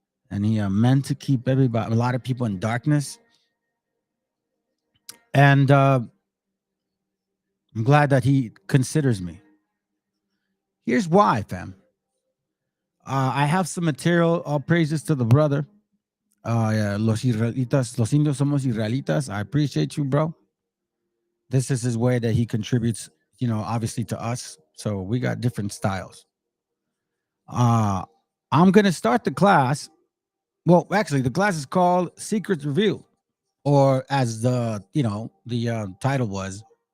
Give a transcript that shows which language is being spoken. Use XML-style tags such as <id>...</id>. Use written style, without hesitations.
<en>And he meant to keep everybody, a lot of people in darkness. And I'm glad that he considers me. Here's why, fam. I have some material. All praises to the brother.</en> <es>Yeah, los Israelitas, los indios somos Israelitas.</es> <en>I appreciate you, bro. This is his way that he contributes, you know, obviously to us. So we got different styles. I'm gonna start the class. Well, actually, the class is called Secrets Revealed, or as the title was.</en>